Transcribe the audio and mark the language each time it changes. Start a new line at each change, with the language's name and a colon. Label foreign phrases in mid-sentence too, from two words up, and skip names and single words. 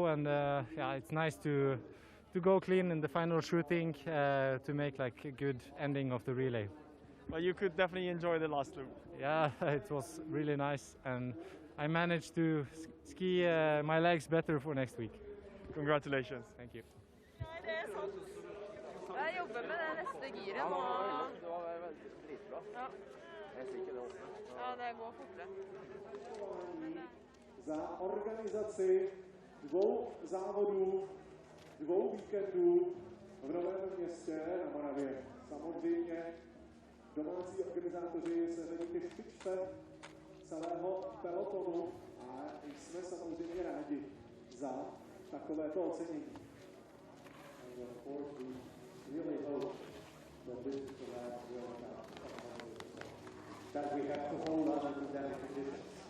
English: And yeah, it's nice to go clean in the final shooting to make like a good ending of the relay. Well, you could definitely enjoy the last loop. Yeah, it was really nice, and I managed to ski my legs better for next week. Congratulations. Thank you.
Norwegian: Nei, det er sant. Jeg jobber med det neste giret nå. Det var veldig dritbra. Ja. Jeg ser ikke det også. Ja, det går fortere.
Czech: Za organizaci 2 závodů, 2 víkendů v Novém Městě na Moravě. Samozřejmě domácí organizátoři se řadí ke špičce celého pelotonu a jsme samozřejmě rádi za takovéto ocenění.
English: That we have to hold on to that condition.